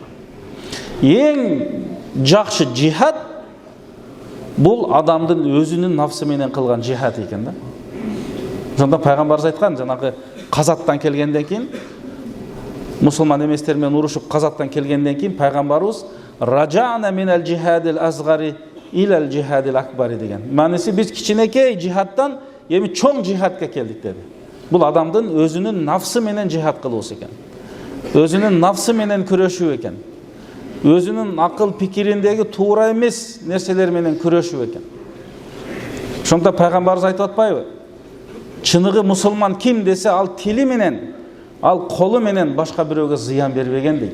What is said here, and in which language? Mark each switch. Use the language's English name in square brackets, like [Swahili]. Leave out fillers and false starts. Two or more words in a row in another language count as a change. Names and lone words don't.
[Kyrgyz] Эң жакшы жихад бул адамдын өзүнүн нафсы менен кылган жихад экен да. Ошондо пайгамбарыбыз айткан, жанагы казаттан келгенден кийин, мусулман эместер менен урушуп казаттан келгенден кийин пайгамбарыбыз [Arabic] رجعنا من الجهاد الأصغر إلى الجهاد الأكبر [Kyrgyz] деген. Мааниси, биз кичинекей жихадтан эми чоң жихадка келдик деди. Бул адамдын өзүнүн нафсы менен жихад кылуусу экен. Өзүнүн нафсы менен күрөшүү экен. Өзүнүн акыл пикириндеги туура эмес нерселер менен күрөшүү экен. Ошондо пайгамбарыбыз айтып атпайбы? Чыныгы мусулман ким десе, ал тили менен, ал колу менен башка бирөөгө зыян бербеген дейт.